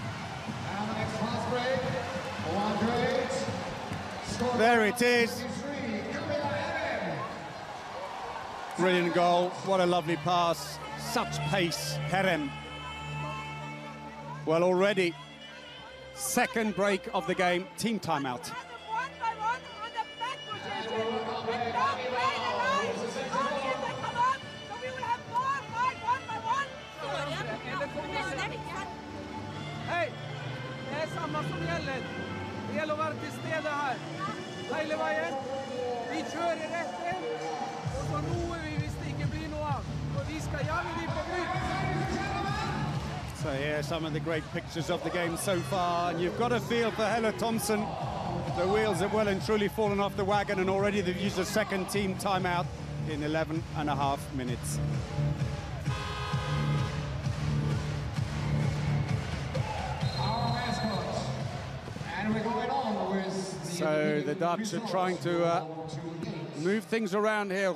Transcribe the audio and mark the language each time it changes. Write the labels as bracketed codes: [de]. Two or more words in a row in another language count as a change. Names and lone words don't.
[en] There it is. Brilliant goal, what a lovely pass, such pace, Herem. Well, already, second break of the game, team timeout. [sv] Hej, det är samma som gäller. Det gäller att vara till stede här. Hela vägen. Vi kör i rätt in. Och så roar vi [no] hvis det ikke blir noe av. Og vi skal jage de på nytt. [en] So here, some of the great pictures of the game so far, and you've got a feel for Helle Thompson. The wheels have well and truly fallen off the wagon, and already they've used a second team timeout in 11.5 minutes. So the Dutch are trying to move things around here.